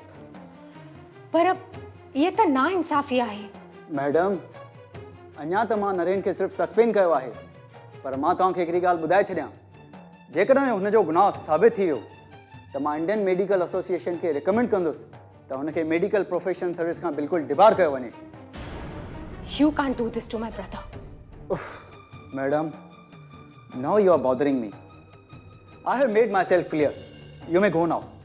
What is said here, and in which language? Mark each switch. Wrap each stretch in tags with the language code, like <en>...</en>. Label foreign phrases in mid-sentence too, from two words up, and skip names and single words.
<sd>पर इहे त नाइंसाफ़ी आहे। मैडम, अञा त मां नरेन खे सिर्फ़ु सस्पेंड कयो आहे, पर मां तव्हांखे हिकिड़ी ॻाल्हि ॿुधाए छॾियां। जेकॾहिं हुनजो गुनाह साबित थी वियो त मां इंडियन मेडिकल एसोसिएशन खे रिकमेंड कंदुसि त हुनखे</sd> <en>medical profession service</en> <sd>खां बिल्कुलु डिबार कयो वञे।</sd> <en>You can't do this to my brother. Madam, now you are bothering me. I have made myself clear. You may go now.</en>